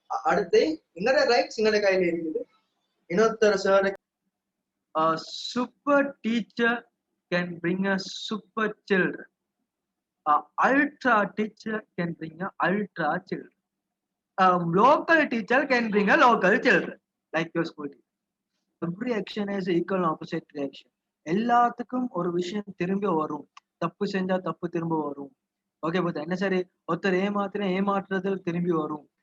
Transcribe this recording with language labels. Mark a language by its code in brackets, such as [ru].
[ta] அடுத்து என்னோட ரைட்ஸ் என்னோட கையில இருக்குது. இன்னொருத்தர் sir, [en] super teacher can bring a super children. Ultra teacher can bring a ultra children. Local teacher can bring a local children, like your school teacher. Every action has equal and opposite reaction. [ta] எல்லாத்துக்கும் ஒரு விஷயம் திரும்பி வரும். தப்பு செஞ்சா தப்பு திரும்ப வரும். ஓகே, பட் என்ன சரி, ஒருத்தர் ஏமாத்துறது திரும்பி வரும்.